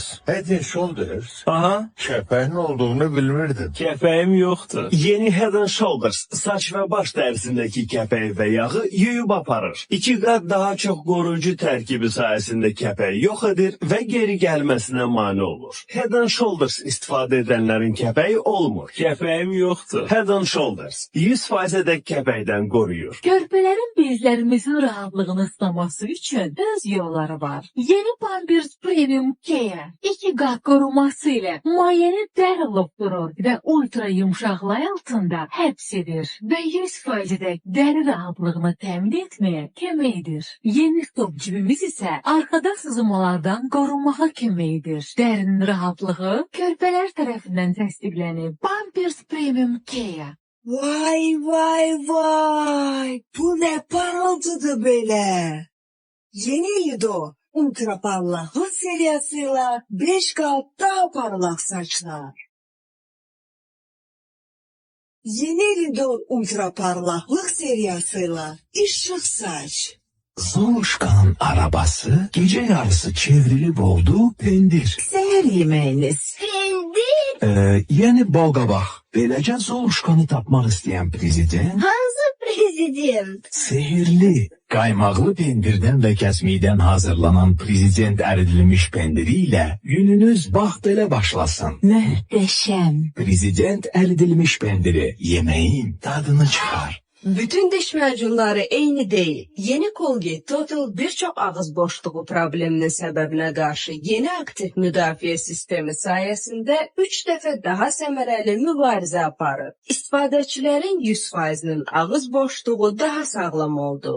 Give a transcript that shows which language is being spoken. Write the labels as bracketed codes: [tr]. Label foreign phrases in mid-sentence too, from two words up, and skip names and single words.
[az] Head and Shoulders. Aha, Kəpəyin olduğunu bilmirdim. kəpəyim yoxdur. Yeni Head and Shoulders saç və baş dərisindəki kəpək və yağı yuyub aparır. 2 qat daha çox qoruyucu tərkibi sayəsində kəpək yox edir və geri gəlməsinə mane olur. Head and Shoulders istifadə edənlərin kəpəyi olmur. Kəpəyim yoxdur. Head and Shoulders 100% dək kəpəkdən qoruyur. Körpələrin bezlərimizin rahatlığını islaması üçün öz yolları var. Yeni Pampers Premium Care 2 qat koruması ilə mayəni dərhal durur və ultra yumşaqlay altında həbs edir və 100% dək dəri rahatlığını təmin etməyə kömək edir. Yeni stop cibimiz isə arxada sızmalardan qorunmağa kömək edir. Dərinin rahatlığı körpələr tərəfindən təsdiqlənib. Pampers Premium Care. [tr] Vay vay vay. Bu ne parıltıdı böyle. Yeni Lido ultra parlaklık serisiyle 5 kat daha parlak saçlar. Yeni Lido ultra parlaklık serisiyle ışık saç. [az] Zoluşkanın arabası gece yarısı çevrilip oldu pendir. Seher yemeğiniz. Yeni balqabaq. Beləcə Zoluşkanı tapmaq istəyən prezident Prezident. sehirli, qaymaqlı pendirdən və kəsmikdən hazırlanan prezident əridilmiş pendiri ilə gününüz bax belə başlasın. Möhtəşəm. Prezident əridilmiş pendiri yeməyin dadını çıxar. [tr] Bütün diş macunları eyni değil. Yeni Colgate Total birçok ağız boşluğu probleminin sebebine karşı yeni aktif müdafiye sistemi sayesinde 3 defa daha semereli [az] mübarize aparır. İstifadəçilərin 100%'nin ağız boşluğu daha sağlam oldu.